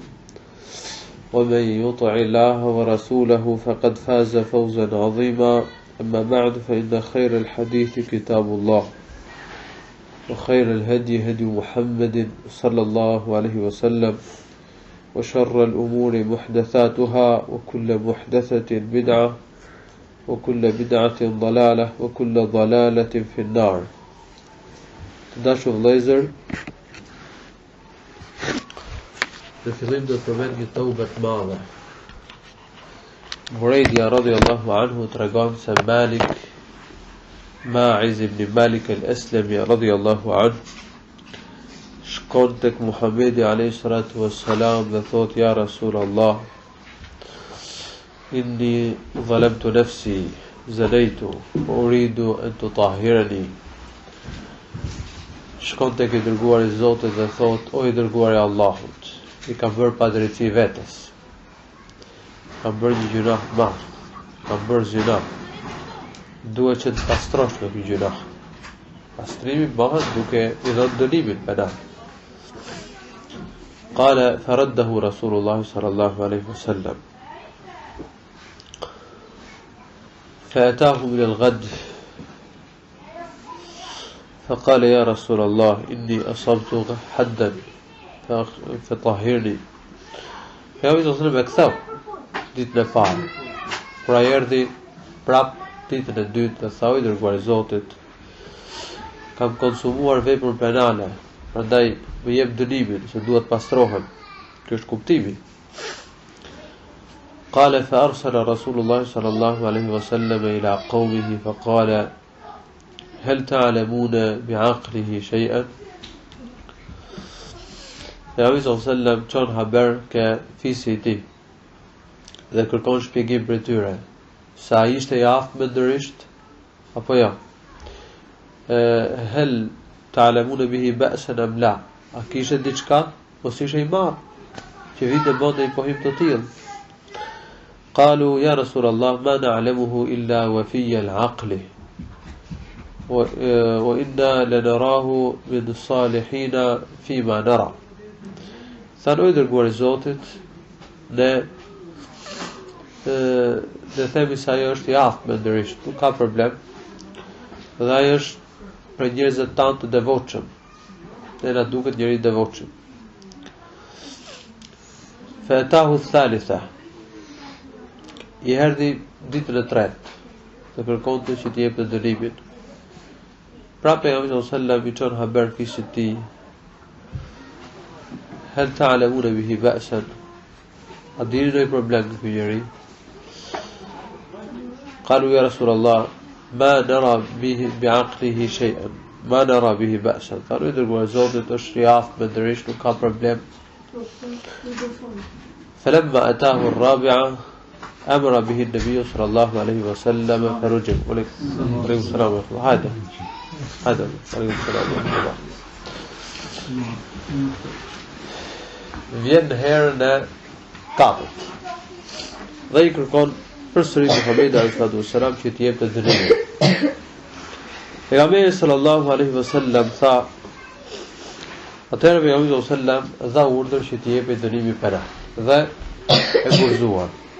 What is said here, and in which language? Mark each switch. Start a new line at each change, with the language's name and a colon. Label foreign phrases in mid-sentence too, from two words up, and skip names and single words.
Arabic: ومن يطع الله ورسوله فقد فاز فوزا عظيما أما بعد فإن خير الحديث كتاب الله وخير الهدي هدي محمد صلى الله عليه وسلم وشر الأمور محدثاتها وكل محدثة بدعة وكل بدعة ضلالة وكل ضلالة في النار.
Albanian: Dashur vëllezër, në fillim do të përmend një tauba të madhe. Burejdia
Arabic: رضي الله عنه
Albanian: tregon se Maizit ibn Malik al-Aslami radhiyallahu anhu shkon tek Muhamedi
Arabic: عليه الصلاة والسلام
Albanian: dhe thot
Arabic: يا رسول الله إني ظلمت نفسي زنيت وأريد أن تطهرني.
Albanian: Shkon tek I dërguari I Zotit dhe thot o I dërguari I Allahut, I kam bërë padrejti vetes, kam bërë një gjunah të madh, kam bërë zina, duhet që të pastrosh me këtë gjunah. Pastrimi bëhet duke I dhënë dënimin penal.
Arabic: قال فرده رسول الله صلى الله عليه وسلم فأتاه من الغد فقال يا رسول الله إني أصبت حدا فطهرني.
Albanian: Pejgamberi
Arabic: صلى الله عليه وسلم
Albanian: e ktheu ditën e parë. Pra erdhi prap ditën e dytë dhe tha I dërguari I Zotit, kam konsumuar vepër penale, prandaj më jep dënimin se duhet pastrohem. Ky është kuptimi.
Arabic: قال فأرسل رسول الله صلى الله عليه وسلم إلى قومه فقال هل تعلمون بعقله شيئا.
Albanian: Pejgamberi
Arabic: صلى الله عليه وسلم
Albanian: çon haber ke fisi I tij dhe kërkon shpjegim për tyre, sa ai ishte I aftë mendërisht apo jo.
Arabic: هل تعلمون به بأسا أم لا.
Albanian: A kishte diçka ose ishte I marr që vite bënte I pohim të tillë.
Arabic: قالوا يا رسول الله ما نعلمه إلا وفي العقل وإنا لنراه من الصالحين فيما نرى.
Albanian: Thanë o I dërguari I Zotit, ne themi se ajo është I aftë mendërisht, nuk ka problem. Dhe ai është për njerëzit tanë të devotshëm. Ne na duket njëri I devotshëm.
Arabic: فأتاه الثالثة.
Albanian: I erdhi ditën e tretë dhe kërkonte që t'i jepte dënimin. Pra pejgamberi
Arabic: صلى الله عليه وسلم
Albanian: I çon haber fisit tij.
Arabic: هل تعلمون به بأسا.
Albanian: A dini ndonjë problem me ky njeri?
Arabic: قالوا يا رسول الله ما نرى به بعقله شيئا. ما نرى به بأسا.
Albanian: Thanë dërguar Zotit është I aftë mendërisht, nuk ka problem.
Arabic: فلما أتاه الرابعة أمر به النبي صلى الله عليه وسلم فرجم. عليكم السلام ورحمة الله. هذا عليكم السلام ورحمة الله.
Albanian: Vjen herën e katërt dhe I kërkon përsëri Muhamedi
Arabic: عليه الصلاة والسلام
Albanian: që t'i jepte dënimin. Pejgamberi
Arabic: صلى الله عليه وسلم
Albanian: tha, atëherë pejgamberi
Arabic: صلى الله عليه وسلم
Albanian: dha urdhër që t'i jepte dënimin penal dhe e kurzuar.